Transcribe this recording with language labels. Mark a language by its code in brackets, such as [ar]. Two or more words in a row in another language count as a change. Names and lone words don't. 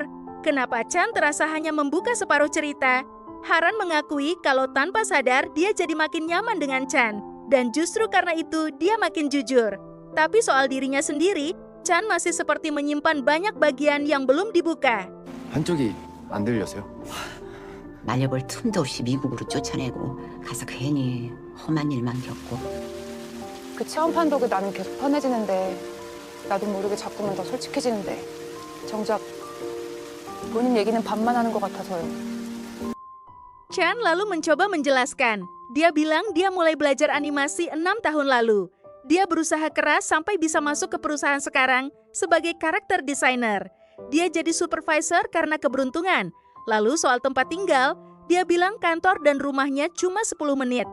[id] Kenapa Chan terasa hanya membuka separuh cerita? Haran mengakui kalau tanpa sadar dia jadi makin nyaman dengan Chan. Dan justru karena itu dia makin jujur. Tapi soal dirinya sendiri, Chan masih seperti menyimpan banyak bagian yang belum dibuka. [ko] 한쪽이 안 들려서요? 말려볼 틈도 없이 미국으로 쫓아내고 가서 괜히 험한 일만 겪고. 그 체험판 덕에 나는 계속 편해지는데 나도 모르게 자꾸만 더 솔직해지는데 정작 본인 얘기는 반만 하는 것 같아서요. [id] Chan lalu mencoba menjelaskan. Dia bilang dia mulai belajar animasi 6 tahun lalu. Dia berusaha keras sampai bisa masuk ke perusahaan sekarang sebagai [en] karakter designer. [id] Dia jadi supervisor karena keberuntungan. Lalu soal tempat tinggal, dia bilang kantor dan rumahnya cuma 10 menit.